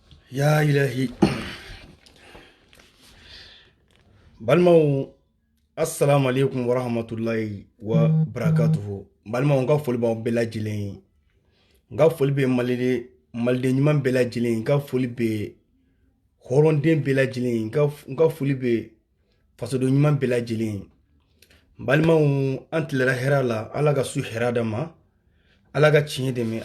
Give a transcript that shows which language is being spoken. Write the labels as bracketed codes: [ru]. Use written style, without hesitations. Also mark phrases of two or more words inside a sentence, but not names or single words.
[ar] يا إلهي. Balimaw, السلام عليكم ورحمة الله وبركاته. [bm] Balimaw, nga foli b'aw bɛɛ lajɛlen ye. Nga foli bɛ maliden ɲuman bɛɛ lajɛlen ye. Nga foli bɛ hɔrɔnden bɛɛ lajɛlen ye. Nga foli bɛ fasoden ɲuman bɛɛ lajɛlen ye. Balimaw, an tilara hɛrɛ la. Ala ka su hɛrɛ d'an ma. Ala ka tiɲɛ dɛmɛ.